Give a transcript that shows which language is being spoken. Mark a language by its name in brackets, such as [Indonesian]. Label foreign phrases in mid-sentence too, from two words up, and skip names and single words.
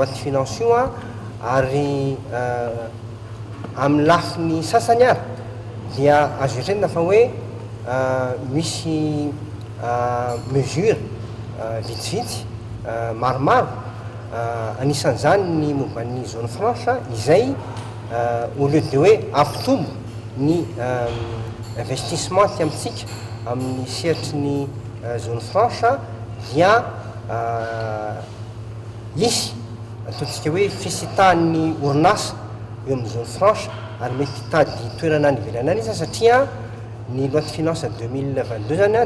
[French] de finance [Malagasy] io a ary amin'ny lafiny sasany ary dia azo etrena fa hoe misy mesure vitsivitsy maromaro anisan'izany ny momban'ny [French] zone franche [Malagasy] izay [French] au lieu de [Malagasy] hoe ampitombo ny investissement ty amintsika amin'ny sehatry ny [French] zone franche [Malagasy] dia isy ataontsika hoe fisitahan'ny orinasa eo amin'ny [French] zone franche [Malagasy] ary mety hitady toerana any ivelany any izy satria ny [French] loi de finance 2022 [Malagasy] zany a